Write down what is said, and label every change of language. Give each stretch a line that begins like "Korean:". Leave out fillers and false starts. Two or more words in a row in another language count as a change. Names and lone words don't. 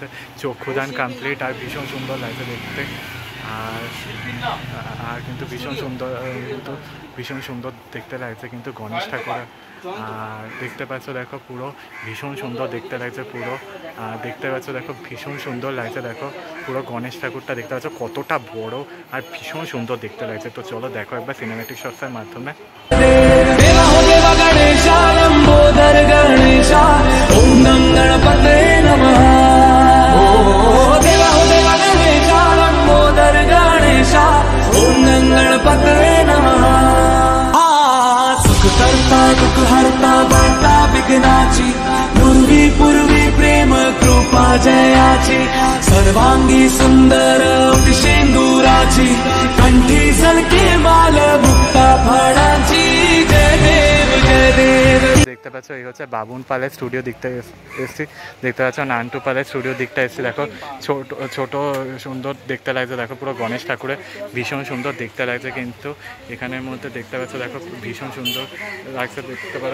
Bangla: চক্ষুদান কমপ্লিট, আর ভীষণ সুন্দর লাগছে দেখতে। আর কিন্তু ভীষণ সুন্দর দেখতে লাগছে কিন্তু গণেশ ঠাকুর। আর দেখতে পাচ্ছ দেখো পুরো ভীষণ সুন্দর দেখতে লাগছে পুরো। দেখতে পাচ্ছ দেখো ভীষণ সুন্দর লাগছে। দেখো পুরো গণেশ ঠাকুরটা দেখতে পাচ্ছ কতটা বড় আর ভীষণ সুন্দর দেখতে লাগছে। তো চলো দেখো একবার
English: cinematic shots
Bangla: মাধ্যমে।
Hindi: देवा हो देवा गणेशा लंबोदर गणेशा ओम नम गणपतये नमः। देवा हो देवा गणेशा लंबोदर गणेशा ओम नम गणपतये नमः।
Marathi: सुख करता दुख हरता वार्ता विघ्नाची पूर्वी पूर्वी प्रेम कृपा जयाची सर्वांगी सुंदर शेंदुराची कंठी झलके माल मुक्ता फळाची। जय देव जय देव।
Bangla: দেখতে পাচ্ছ এই হচ্ছে বাবুন পালের স্টুডিও দিকটা এসেছি। দেখতে পাচ্ছ নান্টু পালের স্টুডিও দিকটা এসেছি। দেখো ছোট সুন্দর দেখতে লাগছে। দেখো পুরো গণেশ ঠাকুরের ভীষণ সুন্দর দেখতে লাগছে। কিন্তু এখানের মধ্যে দেখতে পাচ্ছ দেখো ভীষণ সুন্দর লাগছে দেখতে পারো।